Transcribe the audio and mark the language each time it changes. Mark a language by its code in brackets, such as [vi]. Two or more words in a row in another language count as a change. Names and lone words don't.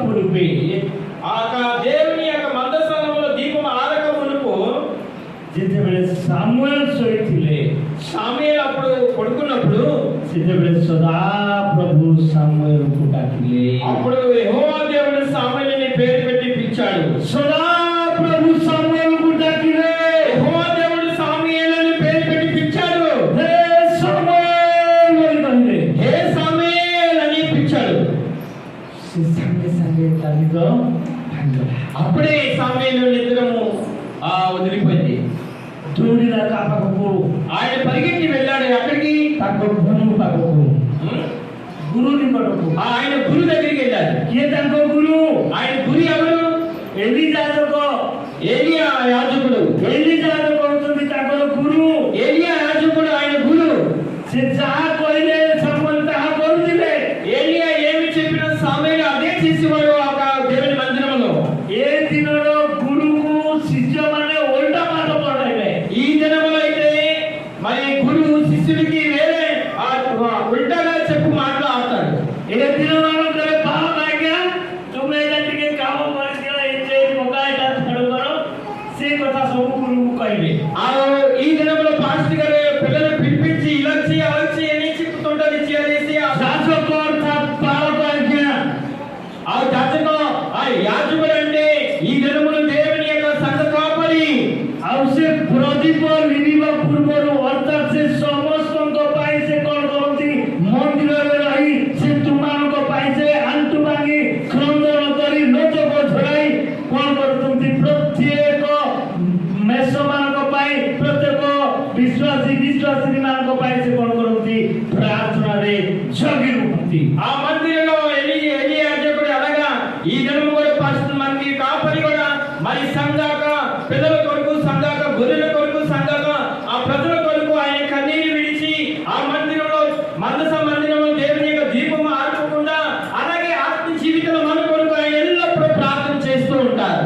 [or] ପୂର୍ବେ [te] ఆ యొక్క దేవుని యొక్క మందస్థానంలో దీపం ఆరక మునుపు [or] ଯେତେବେଳେ ସାମୁଏଲ ଶୋଇଥିଲେ [te] సామూయేలు అప్పుడు పడుకున్నప్పుడు [or] ସେତେବେଳେ ସଦାପ୍ରଭୁ ସାମୁଏଲକୁ ଡାକିଲେ [te] అప్పుడు యెహోవా దేవుడు సామూయేలుని పేరు పెట్టి పిలిచాడు. [or] ସଦାପ୍ରଭୁ ସାମୁଏଲକୁ ଡାକିଲେ [te] యెహోవా దేవుడు సామూయేలుని పేరు పెట్టి పిలిచాడు. [or] ହେ ସାମୁଏଲ ବୋଲି କହିଲେ [te] హే సామూయేల్ అని పిలిచాడు. [or] ସେ ସାଙ୍ଗେ ସାଙ୍ଗେ ତା ନିଦ ଭାଙ୍ଗିଗଲା [te] అప్పుడే సామూయేలు నిద్రము వదిలిపోయింది. [or] ଦୌଡ଼ିଲା ତା ପାଖକୁ [te] ఆయన పరిగెత్తి వెళ్ళాడు. అక్కడికి [or] ତାଙ୍କ ଗୁରୁ ପାଖକୁ ଗୁରୁ ନିକଟକୁ [te] ఆయన గురు దగ్గరికి వెళ్ళాడు. [or] କିଏ ତାଙ୍କ ଗୁରୁ [te] ఆయన గురి ఎవరు? [or] ଏଲି ଯାଜକ [te] ఏలియా యాజకుడు. [or] ଏଲି ଯାଜକ ହଉଛନ୍ତି ତାଙ୍କର ଗୁରୁ [te] ఏలియా యాజకుడు ఆయన గురు. [or] ସେ ଯାହା କହିଲେ ସାମୁଏଲ ତାହା କରୁଥିଲେ [te] ఏలియా ఏమి చెప్పిన సామూయేలు అదే చేసేవాడు ఆ దేవుని మందిరంలో. [or] ఏ ଦିନର ଗୁରୁକୁ ଶିଷ୍ୟମାନେ ଓଲଟା ପାଠ ପଢାଇବେ [te] ఈ దినములో అయితే మరి గురువు శిష్యుడికి వేరే ఉల్టాగా చెప్పు మాటలు ఆడతాడు. [or] ଏ ଦିନମାନଙ୍କରେ ବାପ ଆଜ୍ଞା ତୁମେ ଏଇଟା ଟିକେ କାମ କରିଦିଅ ଏଇ ପକା ଏଇଟା ଛାଡୁ କର ସେ କଥା ସବୁ ଗୁରୁକୁ କହିବେ [te] ఈ దినంలో పాస్టర్ గారు పిల్లలు పిలిపించి ఇలా చేయి అలా చేయి అని చెప్తుంటారు. చేయాలేసి [or] ଯାଜକ ଅର୍ଥାତ୍ ପାଳକ ଆଜ୍ଞା [te] ఆ యాజకుడు ఆ యాజకుడు అంటే ఈ దినములు దేవుని యొక్క సంఘ కాపరి. [or] ଆଉ ସେ ପ୍ରଦୀପ ଲିଭିବା ପୂର୍ବରୁ ଅର୍ଥାତ୍ ସେ ସମସ୍ତଙ୍କ ପାଇଁ ସେ କଣ କରନ୍ତି ମନ୍ଦିରରେ ରହି ସେ ତୁମମାନଙ୍କ ପାଇଁ ସେ ଆଣ୍ଠୁ ଭାଙ୍ଗି କ୍ରନ୍ଦନ କରି ଲୋଚକ ଝଡ଼ାଇ କଣ କରୁଛନ୍ତି ପ୍ରତ୍ୟେକ ମେଷମାନଙ୍କ ପାଇଁ ପ୍ରତ୍ୟେକ ବିଶ୍ୱାସୀ ମାନଙ୍କ ପାଇଁ ସେ କଣ କରନ୍ତି ପ୍ରାର୍ଥନାରେ ଜଗି ରୁହନ୍ତି [te] ఆ మందిరంలో ఎలి యాజకుడు అలాగా ఈ దినము కూడా పాస్టర్ మనకి కాపరి కూడా మరి సంఘాక పిల్లల కొరకు సంఘాక గొర్రెల కొరకు సంఘాక ఆ ప్రజల కొరకు ఆయన కన్నీరు విడిచి ఆ మందిరంలో మందిరంలో దేవుని యొక్క దీపం ఆర్పకుండా అలాగే ఆత్మ జీవితంలో మన కొరకు ఆయన ఎల్లప్పుడూ ప్రార్థన చేస్తూ ఉంటారు.